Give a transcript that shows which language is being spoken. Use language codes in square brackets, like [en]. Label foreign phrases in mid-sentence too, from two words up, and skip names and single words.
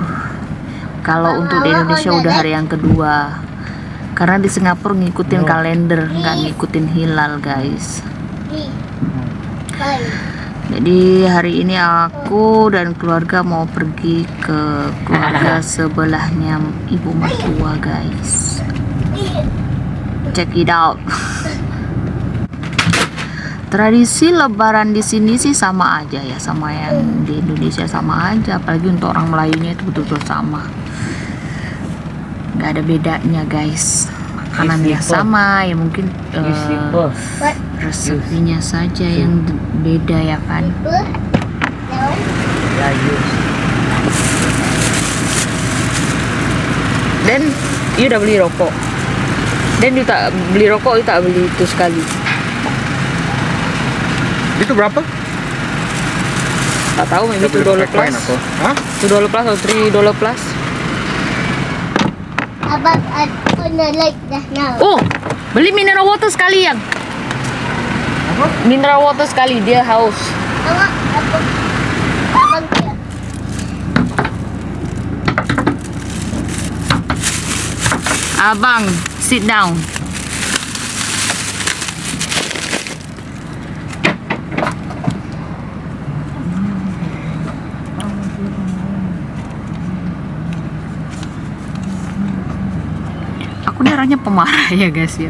[id] Kalau untuk di Indonesia udah hari yang kedua. Karena di Singapura ngikutin kalender, nggak ngikutin hilal guys. Jadi hari ini aku dan keluarga mau pergi ke keluarga sebelahnya ibu mertua guys. [en] Check it out. [id] Tradisi lebaran di sini sih sama aja ya, sama yang di Indonesia sama aja. Apalagi untuk orang Melayunya itu betul-betul sama. Nggak ada bedanya guys. Makanannya sama ya, mungkin resepinya saja yang beda ya kan. [ms] Dan you udah beli rokok. Dan you tak beli rokok, you tak beli itu sekali. Itu berapa? Tak tahu, maybe $2 plus. Hah? $2 plus atau $3 plus. Abang, [en] I wanna like that now. [ms] Oh, beli [en] mineral water [ms] sekali yang. Apa? [en] Mineral water [ms] sekali, dia haus. Abang kia. Abang, [en] sit down. [id] Aku nih orangnya pemarah ya guys ya.